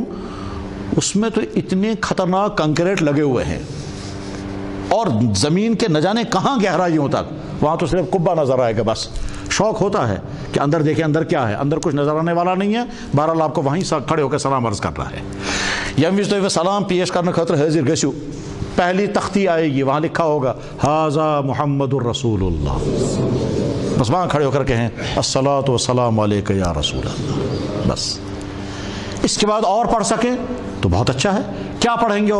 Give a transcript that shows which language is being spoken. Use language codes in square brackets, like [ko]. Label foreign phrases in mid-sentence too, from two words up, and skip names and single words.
[ur] اس میں تو اتنے خطرناک کنکریٹ لگے ہوئے ہیں، اور زمین کے نہ جانے کہاں گہرائیوں تک، وہاں تو صرف قبہ نظر آئے گا بس۔ شوق ہوتا ہے کہ اندر دیکھیں اندر کیا ہے، اندر کچھ نظر آنے والا نہیں ہے، بہرحال آپ کو وہیں کھڑے ہو کے سلام عرض کر رہا ہے۔ [ks] یم وز تُہۍ سلام پیش کرنے خاطر حاضر گژھو، [ur] پہلی تختی آئے گی، وہاں لکھا ہوگا [ar] ھذا محمد الرسول اللہ، [ur] بس وہاں کھڑے ہو کر کہیں [ar] الصلاۃ والسلام علیک یا رسول اللہ، [ur] بس۔ اس کے بعد اور پڑھ سکیں تو بہت اچھا ہے۔ کیا پڑھیں گے؟